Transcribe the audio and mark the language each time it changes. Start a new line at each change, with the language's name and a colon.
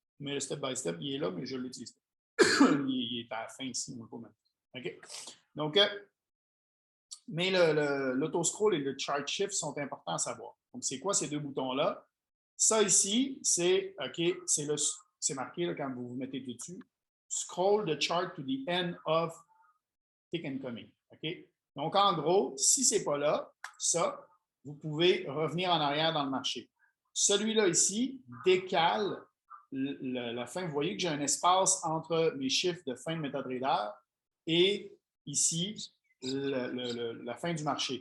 French: Mais le step-by-step, il est là, mais je ne l'utilise pas. Il est à la fin ici, on ne peut pas mettre. OK? Donc, mais l'auto-scroll et le chart shift sont importants à savoir. Donc, c'est quoi ces 2 boutons-là? Ça ici, c'est c'est marqué là, quand vous vous mettez dessus.
English: Scroll the chart to the end of tick and coming. OK?
French: Donc, en gros, si ce n'est pas là, ça, vous pouvez revenir en arrière dans le marché. Celui-là ici décale la fin. Vous voyez que j'ai un espace entre mes chiffres de fin de MetaTrader et ici, la fin du marché.